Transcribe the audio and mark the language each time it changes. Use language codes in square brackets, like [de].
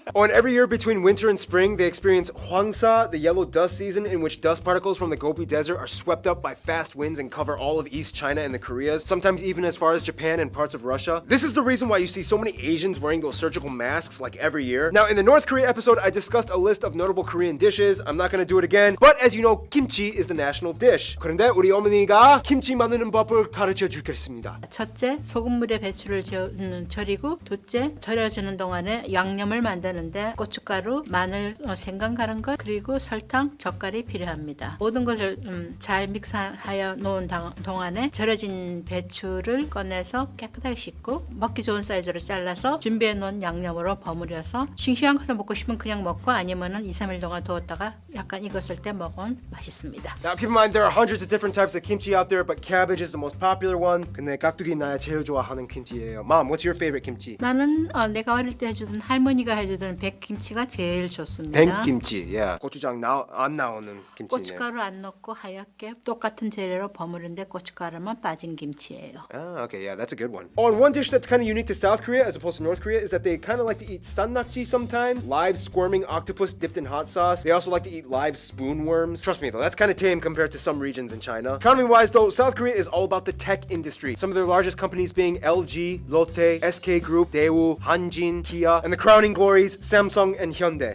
[en] Oh, and every year between winter and spring, they experience Hwangsa, the yellow dust season, in which dust particles from the Gobi Desert are swept up by fast winds and cover all of East China and the Koreas, sometimes even as far as Japan and parts of Russia. This is the reason why you see so many Asians wearing those surgical masks like every year. Now, in the North Korea episode, I discussed a list of notable Korean dishes. I'm not gonna do it again, but as you know, kimchi is the national dish. [ko] 그런데 우리 어머니가 김치 만드는 법을 가르쳐 주겠습니다. 첫째, 소금물에 배추를 절이고, 둘째, 절여주는 동안에 양념을 만드는데 고춧가루, 마늘, 생강 갈은 것, 그리고 설탕, 젓갈이 필요합니다. 모든 것을 잘 믹스하여 놓은 동안에 절여진 배추를 꺼내서 깨끗하게 씻고 먹기 좋은 사이즈로 잘라서 준비해 놓은 양념으로 버무려서 싱싱한 것을 먹고 싶으면 그냥 먹고 아니면은 2-3일 동안 두었다가 약간 익었을 때 먹으면 맛있습니다. [en] Now keep in mind there are hundreds of different types of kimchi out there, but cabbage is the most popular one. [ko] 근데 깍두기 나야 제일 좋아하는 김치예요. [en] Mom, what's your favorite kimchi? [ko] 나는 내가 어릴 때 해주던 할머니가 해주던 백김치가 제일 좋습니다. 백김치, yeah. 고추장 안 나오는 김치네. 고춧가루 안 넣고 하얗게 똑같은 재료로 버무른데 고춧가루만 빠진 김치예요. [en] Ah, okay, yeah, that's a good one. Oh, and one dish that's kind of unique to South Korea as opposed to North Korea is that they kind of like to eat sannakji sometimes, live squirming octopus dipped in hot sauce. They also like to eat live spoon worms. Trust me though, that's kind of tame compared to some regions in China. Economy-wise though, South Korea is all about the tech industry. Some of their largest companies being LG, Lotte, SK Group, Daewoo, Hanjin, Kia, and the crowning glories, Samsung and Hyundai.